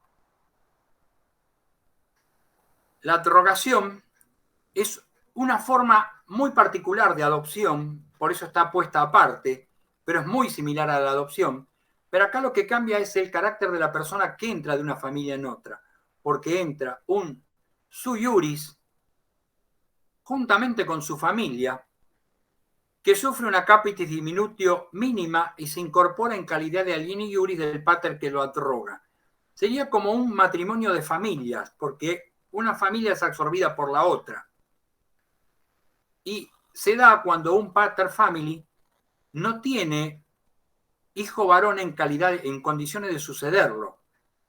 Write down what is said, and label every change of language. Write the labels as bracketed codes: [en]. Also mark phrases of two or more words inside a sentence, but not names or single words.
[es] La abrogación es una forma muy particular de adopción, por eso está puesta aparte, pero es muy similar a la adopción. Pero acá lo que cambia es el carácter de la persona que entra de una familia en otra, porque entra un [la] sui iuris [es] juntamente con su familia, que sufre una [la] capitis diminutio mínima [es] y se incorpora en calidad de [la] alieni iuris [es] del pater que lo abroga. Sería como un matrimonio de familias, porque una familia es absorbida por la otra. Y se da cuando un [la] pater family [es] no tiene hijo varón en condiciones de sucederlo.